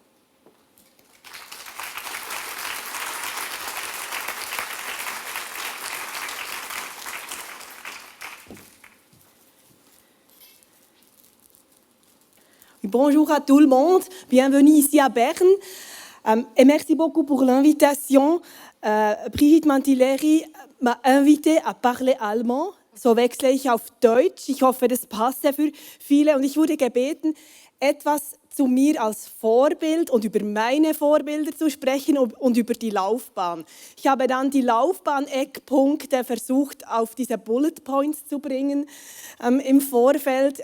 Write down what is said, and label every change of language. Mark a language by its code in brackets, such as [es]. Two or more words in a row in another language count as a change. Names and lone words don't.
[fr] Bonjour à tout le monde, bienvenue ici à Berne et merci beaucoup pour l'invitation. Brigitte Mantilleri m'a invité à parler allemand, [de] so wechsle ich auf Deutsch. Ich hoffe, das passt ja für viele und ich wurde gebeten, etwas zu mir als Vorbild und über meine Vorbilder zu sprechen und über die Laufbahn. Ich habe dann die Laufbahn-Eckpunkte versucht, auf diese [en] Bullet Points [de] zu bringen im Vorfeld.